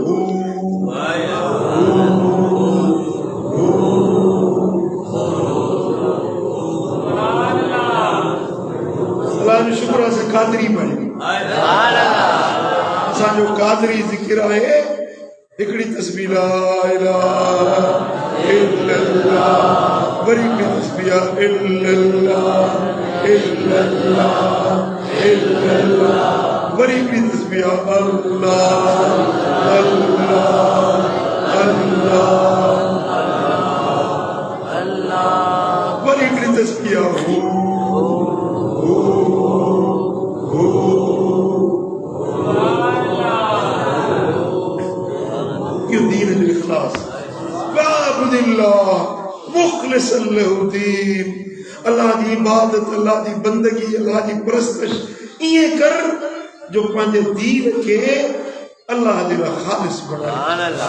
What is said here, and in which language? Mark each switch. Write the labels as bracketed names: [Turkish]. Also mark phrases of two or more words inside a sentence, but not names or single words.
[Sindhi] शुक्र आहे कादरी बने असांजो कादरी ज़िक्र आहे हिकिड़ी तस्बीह [Arabic] لا إله إلا الله, [Sindhi] वरी बि तस्बीह [Arabic] إلا الله إلا الله إلا الله, [Sindhi] वरी बि तस्बीह अल्लाह अल्लाह अल्लाह, वरी बि तस्बीह अल्लाह जी इबादत, अल्लाह जी बंदगी, अल्लाह जी परस्तश इएं कर जो पंहिंजे दीन खे अल्लाह जे लाइ ख़ालिस बणाए।